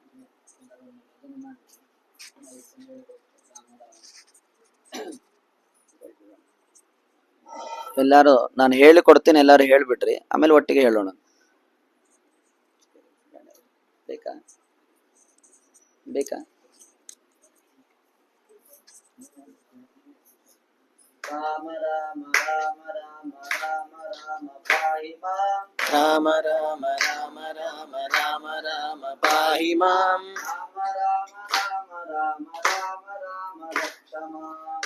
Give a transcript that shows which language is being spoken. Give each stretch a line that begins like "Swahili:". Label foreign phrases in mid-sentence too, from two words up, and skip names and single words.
Kannada: ಎಲ್ಲಾರು ನಾನು ಹೇಳಿಕೊಡ್ತೀನಿ, ಎಲ್ಲಾರು ಹೇಳ್ಬಿಟ್ರಿ, ಆಮೇಲೆ ಒಟ್ಟಿಗೆ ಹೇಳೋಣ. ಬೇಕಾ ಬೇಕಾ?
Sanskrit: राम राम राम राम राम राम पाहि मां. राम राम राम राम राम राम पाहि मां. राम राम राम राम राम राम रक्ष मां.